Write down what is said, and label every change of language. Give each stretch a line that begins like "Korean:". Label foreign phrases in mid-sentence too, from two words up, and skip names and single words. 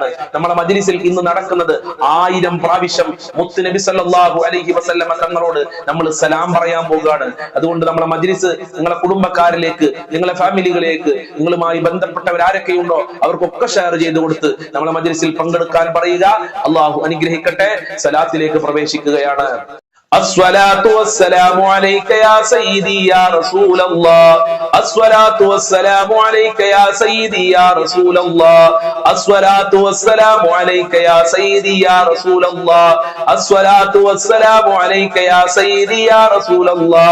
Malayalam: നമ്മുടെ മജ്ലിസിൽ ഇന്ന് നടക്കുന്നത് 1000 പ്രാവശ്യം മുത്ത് നബി
Arabic: صلى الله عليه وسلم
Malayalam: തങ്ങളോട് നമ്മൾ സലാം പറയാൻ പോകുകയാണ്. അതുകൊണ്ട് നമ്മുടെ മജ്ലിസ് നിങ്ങളുടെ കുടുംബക്കാരിലേക്ക്, നിങ്ങളുടെ ഫാമിലികളിലേക്ക്, നിങ്ങളുമായി ബന്ധപ്പെട്ടവരാരൊക്കെയുണ്ടോ അവർക്കൊക്കെ ഷെയർ ചെയ്ത് കൊടുത്ത് നമ്മളെ മജ്ലിസിൽ പങ്കെടുക്കാൻ പറയുക. അള്ളാഹു അനുഗ്രഹിക്കട്ടെ. സലാത്തിലേക്ക് പ്രവേശിക്കുകയാണ്.
Arabic: الصلاة والسلام عليك يا سيدي يا رسول الله. الصلاة والسلام عليك يا سيدي يا رسول الله. الصلاة والسلام عليك يا سيدي يا رسول الله. الصلاة والسلام عليك يا سيدي يا رسول الله.